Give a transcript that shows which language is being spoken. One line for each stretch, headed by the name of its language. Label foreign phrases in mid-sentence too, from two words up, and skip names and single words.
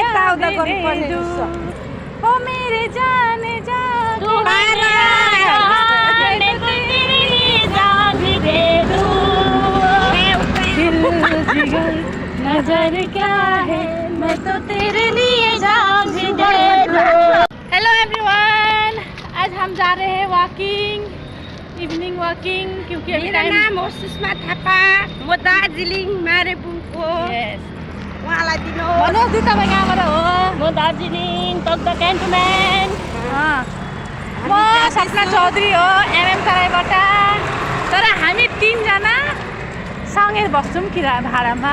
Nepali: गाउँदा गर्नुपर्ने
Hindi: ओ मेरे जाने जा नजर क्या है मैं तो तेरे लिए जान भी दे दूं।
English: Hello everyone,
Hindi: आज हम जा रहे हैं
English: walking, evening walking,
Hindi: क्योंकि अभी
Nepali: मेरो नाम हो सुषमा थापा, म दार्जिलिङ मारेबुङको। उहाँलाई दिनु भन्नुहोस् दि तपाईँ कहाँबाट हो? म दार्जिलिङ तकदा क्यान्टोनमेन्ट। म सपना चौधरी हो, एमएम तराईबाट। तर हामी तीनजना सँगै बस्छौँ भाडामा।